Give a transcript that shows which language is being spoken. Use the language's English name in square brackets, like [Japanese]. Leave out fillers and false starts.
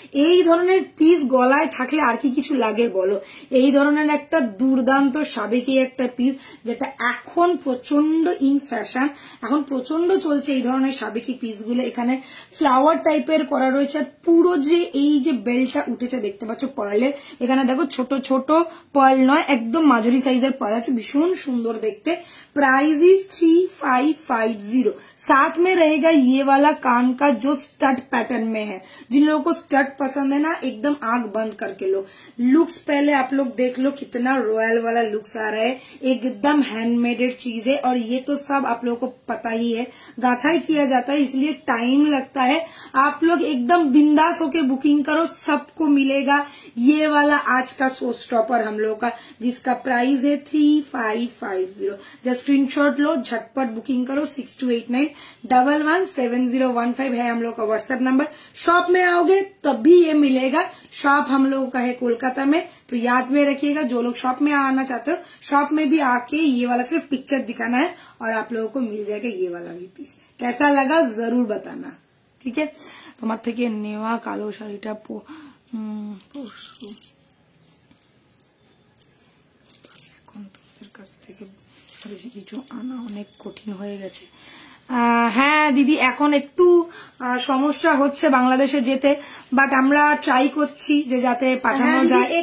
[Bangla] এই ধরনের পিস গলায় থাকলে আর কি কিছু লাগে বলো? এই ধরনের একটা দুর্দান্ত সাবেকি একটা পিস, যেটা এখন প্রচন্ড ইন ফ্যাশন, এখন প্রচন্ড চলছে এই ধরনের সাবেকি পিসগুলো। এখানে ফ্লাওয়ার টাইপের করা রয়েছে, আর পুরো যে এই যে বেলটা উঠেছে দেখতে পাচ্ছ পার্লের, এখানে দেখো ছোট ছোট পার্ল নয়, একদম মাঝারি সাইজের পার্ল আছে, ভীষণ সুন্দর দেখতে। [English] Price is 3550। [Hindi] साथ में रहेगा ये वाला कान का जो स्टड पैटर्न में है। जिन लोगों को स्टड पसंद है ना, एकदम आंख बंद करके लो। लुक्स पहले आप लोग देख लो, कितना रॉयल वाला लुक्स आ रहा है, एकदम हैंडमेडेड चीज है। और ये तो सब आप लोगों को पता ही है, गाथा ही किया जाता है, इसलिए टाइम लगता है। आप लोग एकदम बिंदास होके बुकिंग करो, सबको मिलेगा ये वाला आज का शो स्टॉपर हम लोग का, जिसका प्राइस है 3550। जस्ट स्क्रीनशॉट लो, झटपट बुकिंग करो। 6289117015 है हम लोग का व्हाट्सएप नंबर। शॉप में आओगे तब भी ये मिलेगा। शॉप हम लोगों का है कोलकाता में, तो याद में रखिएगा। जो लोग शॉप में आना चाहते हो, शॉप में भी आके ये वाला सिर्फ पिक्चर दिखाना है और आप लोगों को मिल जाएगा ये वाला भी पीस। कैसा लगा जरूर बताना, ठीक है? [Bangla] তোমার থেকে নেওয়া কালো শাড়িটা পরশু, এখন তোমাদের কাছ থেকে বেশি কিছু আনা অনেক কঠিন হয়ে গেছে। হ্যাঁ দিদি, এখন একটু সমস্যা হচ্ছে বাংলাদেশে যেতে, বাট আমরা ট্রাই করছি যে যাতে পাঠানো যায়।